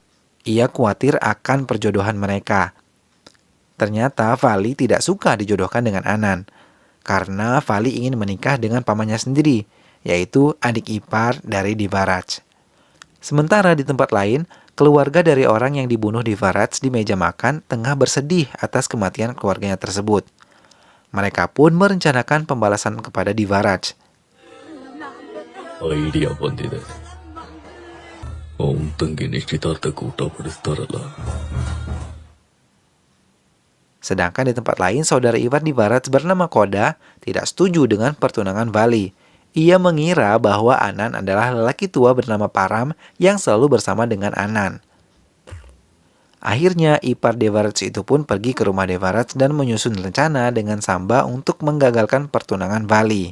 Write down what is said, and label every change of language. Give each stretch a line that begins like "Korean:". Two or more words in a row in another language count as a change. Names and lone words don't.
Indonesian: Ia khawatir akan perjodohan mereka. Ternyata Vali tidak suka dijodohkan dengan Anan, karena Vali ingin menikah dengan pamannya sendiri, yaitu adik ipar dari Divaraj. Sementara di tempat lain, keluarga dari orang yang dibunuh Divaraj di meja makan tengah bersedih atas kematian keluarganya tersebut. Mereka pun merencanakan pembalasan kepada Divaraj.
Kannada: ಐಡಿಯಾ ಬಂದಿದೆ ಅವನ್ ತಂಗಿ ನಿಶ್ಚಿತಾರ್ಥಕ್ಕೆ ಊಟ ಬಡಿಸ್ತಾರಲ್ಲ.
Indonesian: Sedangkan di tempat lain, saudara ipar Divaraj bernama Koda tidak setuju dengan pertunangan Vali. Ia mengira bahwa Anan adalah lelaki tua bernama Param yang selalu bersama dengan Anan. Akhirnya, ipar Divaraj itu pun pergi ke rumah Divaraj dan menyusun rencana dengan Samba untuk menggagalkan pertunangan Vali.